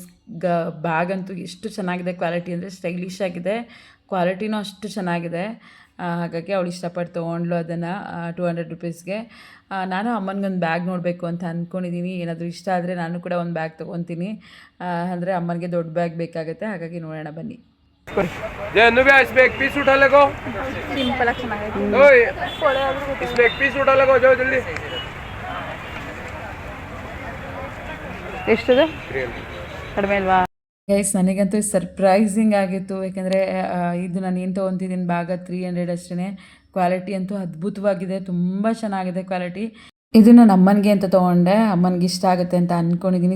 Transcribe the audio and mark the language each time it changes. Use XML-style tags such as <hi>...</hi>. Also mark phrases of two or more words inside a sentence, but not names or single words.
<kn>ಬ್ಯಾಗ್ ಅಂತೂ ಎಷ್ಟು ಚೆನ್ನಾಗಿದೆ, ಕ್ವಾಲಿಟಿ ಅಂದರೆ ಸ್ಟೈಲಿಶ್ ಆಗಿದೆ, ಕ್ವಾಲಿಟಿನೂ ಅಷ್ಟು ಚೆನ್ನಾಗಿದೆ. ಹಾಗಾಗಿ ಅವಳು ಇಷ್ಟಪಟ್ಟು ತೊಗೊಂಡ್ಲು ಅದನ್ನು 200 ರುಪೀಸ್ಗೆ. ನಾನು ಅಮ್ಮನಿಗೊಂದು ಬ್ಯಾಗ್ ನೋಡಬೇಕು ಅಂತ ಅಂದ್ಕೊಂಡಿದ್ದೀನಿ. ಏನಾದರೂ ಇಷ್ಟ ಆದರೆ ನಾನು ಕೂಡ ಒಂದು ಬ್ಯಾಗ್ ತೊಗೊತೀನಿ. ಅಂದರೆ ಅಮ್ಮನಿಗೆ ದೊಡ್ಡ ಬ್ಯಾಗ್ ಬೇಕಾಗುತ್ತೆ, ಹಾಗಾಗಿ ನೋಡೋಣ ಬನ್ನಿ.</kn> <hi>पीस उठा लगो,</hi> <kn>ಸಿಂಪಲ್ ಆಗಿ ಚೆನ್ನಾಗೈತೆ.</kn> <hi>इसमें एक पीस उठा लगो, जाओ जल्दी.</hi> <kn>ಎಷ್ಟದು? ಕಡಿಮೆ ಅಲ್ವಾ? ಗೈಸ್ ನನಗಂತೂ ಸರ್ಪ್ರೈಸಿಂಗ್ ಆಗಿತ್ತು. ಯಾಕೆಂದರೆ ಇದು ನಾನು ಏನು ತೊಗೊತಿದ್ದೀನಿ ಬ್ಯಾಗ 300 ಅಷ್ಟೇ. ಕ್ವಾಲಿಟಿ ಅಂತೂ ಅದ್ಭುತವಾಗಿದೆ, ತುಂಬ ಚೆನ್ನಾಗಿದೆ ಕ್ವಾಲಿಟಿ. ಇದು ನಾನು ಅಮ್ಮನಿಗೆ ಅಂತ ತೊಗೊಂಡೆ, ಅಮ್ಮನಿಗೆ ಇಷ್ಟ ಆಗುತ್ತೆ ಅಂತ ಅಂದ್ಕೊಂಡಿದ್ದೀನಿ.</kn>